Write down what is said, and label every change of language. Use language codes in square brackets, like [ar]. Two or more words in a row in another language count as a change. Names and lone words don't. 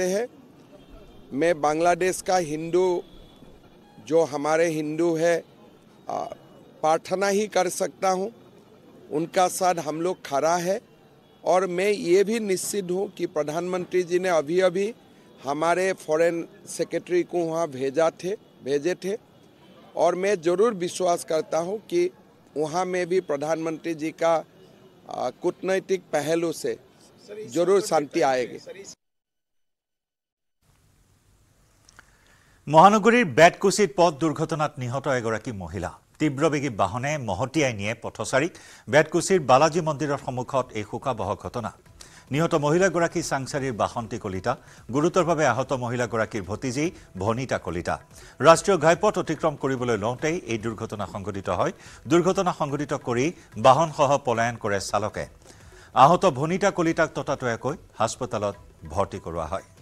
[hi] हैं मैं बांग्लादेश का हिंदू जो हमारे हिंदू है प्रार्थना ही कर सकता हूँ उनका साथ हम लोग खड़ा है और मैं ये भी निश्चित हूँ कि प्रधानमंत्री जी ने अभी अभी हमारे [en] foreign secretary [hi] को वहाँ भेजे थे और मैं ज़रूर विश्वास करता हूँ कि वहाँ में भी प्रधानमंत्री जी का कूटनैतिक पहलू से जरूर शांति आएगी [as] মহানগৰীৰ বেটকুছিত পথ দুৰ্ঘটনাত নিহত এগৰাকী মহিলা তীব্ৰবেগী বাহনে মহতিয়াই নিয়ে পথচাৰীক বেটকুছিৰ বালাজী মন্দিৰৰ সন্মুখত এই শোকাবহ ঘটনা নিহত মহিলাগৰাকী চাংচাৰীৰ বাসন্তী কলিতা গুৰুতৰভাৱে আহত মহিলাগৰাকীৰ ভতিজী ভনিতা কলিতা ৰাষ্ট্ৰীয় ঘাইপথ অতিক্ৰম কৰিবলৈ লওঁতেই এই দুৰ্ঘটনা সংঘটিত হয় দুৰ্ঘটনা সংঘটিত কৰি বাহনসহ পলায়ন কৰে চালকে আহত ভনিতা কলিতাক ততাতৈয়াকৈ হাস্পতালত ভৰ্তি কৰোৱা হয়